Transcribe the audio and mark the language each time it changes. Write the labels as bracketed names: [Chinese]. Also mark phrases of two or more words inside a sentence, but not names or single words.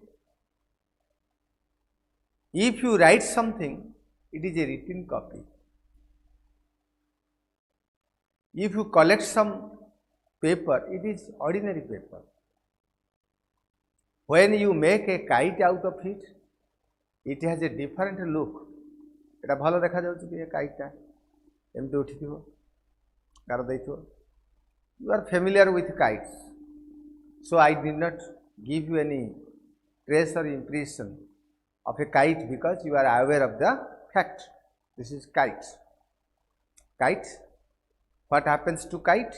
[English] If you write something, it is a written copy. If you collect some paper, it is ordinary paper. When you make a kite out of it, it has a different look. [Odia] ଏଟା ଭଲ ଦେଖା ଯାଉଛି କି kite ଟା ଏମିତି ଉଠିଥିବ ଗାର ଦେଇଥିବ. [English] You are familiar with kites, so I did not give you any trace or impression of a kite because you are aware of the fact. This is kite. Kite. What happens to kite?